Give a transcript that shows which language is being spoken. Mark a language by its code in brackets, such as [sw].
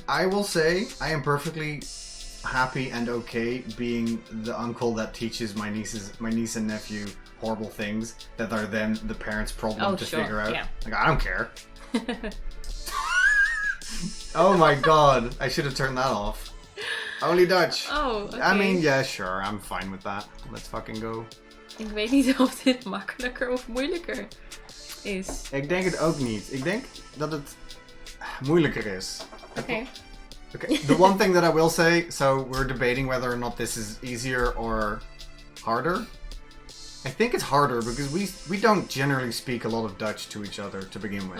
[en] I will say I am perfectly happy and okay being the uncle that teaches my niece and nephew horrible things that are then the parents' problem to figure out. Yeah. Like, I don't care. Oh my god, I should have turned that off. Only Dutch. Oh, okay. I mean, yeah, sure, I'm fine with that. Let's fucking go. [nl] Ik weet niet of dit makkelijker of moeilijker is. Ik denk het ook niet. Ik denk dat het moeilijker is. [en] Okay. Okay. The one thing that I will say, so we're debating whether or not this is easier or harder. I think it's harder because we don't generally speak a lot of Dutch to each other to begin with.